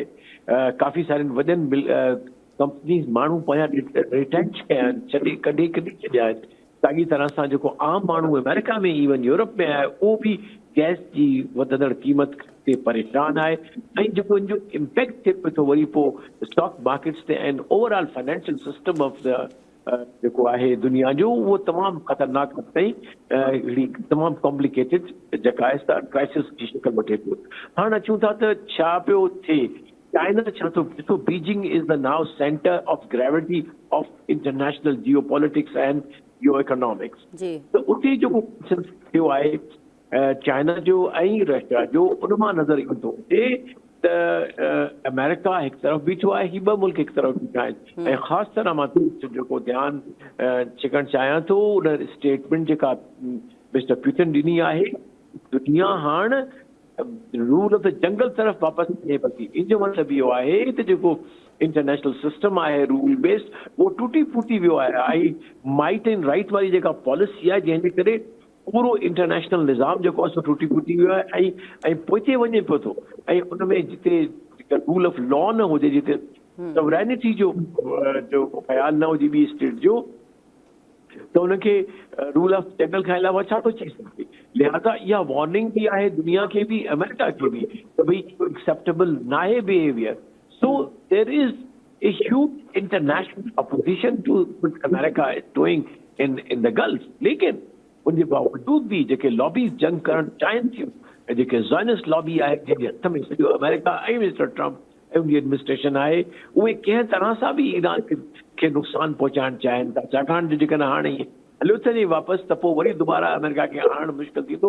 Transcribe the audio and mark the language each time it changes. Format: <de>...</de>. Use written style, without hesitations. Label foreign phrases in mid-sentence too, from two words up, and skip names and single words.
<sd>काफ़ी सारनि वॾनि कंपनीज़ माण्हू पंहिंजा रिटेंच कया आहिनि, कढी छॾिया आहिनि। साॻी तरह सां जेको आम माण्हू अमेरिका में इवन यूरोप में आहे उहो बि गैस जी वधंदड़ क़ीमत ते परेशान आहे ऐं जेको इन जो इम्पैक्ट थिए पियो थो वरी पोइ</sd> <en>stock markets</en> <sd>ते</sd> <en>and overall financial system of the</en> <sd>जेको आहे दुनिया जो उहो तमामु ख़तरनाक ताईं हिकिड़ी तमामु कॉम्प्लिकेटेड जेका आहे क्राइसिस जी शिकल वठे पियो। हाणे अचूं था त छा पियो थिए। चाइना छा थो ॾिसो</sd> <en>Beijing is the now centre of gravity of international geo politics and geo economics.</en> <sd>त उते जेको थियो आहे चाइना जो ऐं रशिया जो उन मां नज़र ईंदो त अमेरिका हिकु तरफ़ बीठो आहे, ही ॿ मुल्क हिकु तरफ़ बीठा आहिनि। ऐं ख़ासि तरह मां जेको ध्यानु छिकणु चाहियां थो उन स्टेटमेंट जेका मिस्टर पुतिन ॾिनी आहे, दुनिया हाणे</sd> <en>rule of the jungle</en> <sd>तरफ़ वापसि थिए पई। इन जो मतिलबु इहो आहे त जेको</sd> <en>international system</en> <sd>आहे</sd> <en>rule based,</en> <sd>उहो टूटी फूटी वियो आहे। ऐं</sd> <en>might and right</en> <sd>वारी जेका पॉलिसी आहे, जंहिंजे करे पूरो इंटरनेशनल निज़ाम जेको आहे सो टूटी फूटी वियो आहे ऐं पोइते वञे पियो थो। ऐं उन में जिते</sd> <en>rule of law</en> <sd>न हुजे, जिते सवरेनिटी जो ख़्यालु न हुजे ॿी स्टेट जो, त उनखे</sd> <en>rule of jungle</en> <sd>खां अलावा छा थो चई सघे। लिहाज़ा इहा वार्निंग बि आहे दुनिया खे बि, अमेरिका खे बि, त भई एक्सेप्टेबल न आहे बिहेवियर।</sd> <en>so there is a huge international opposition to what America is doing in the Gulf.</en> <sd>लेकिन उनजे बावजूद भी जेके लॉबीज़ जंग करणु चाहिनि थियूं, ऐं जेके</sd> <en>Zionist lobby</en> <sd>आहे जंहिंजे हथ में सॼो अमेरिका ऐं मिस्टर ट्रम्प ऐं उनजी एडमिनिस्ट्रेशन आहे, उहे कंहिं तरह सां बि ईरान खे नुक़सानु पहुचाइणु चाहिनि था। छाकाणि जो जेकॾहिं हाणे हलियो थो वापसि, त पोइ वरी दुबारा अमेरिका खे आणणु मुश्किल थींदो।</sd>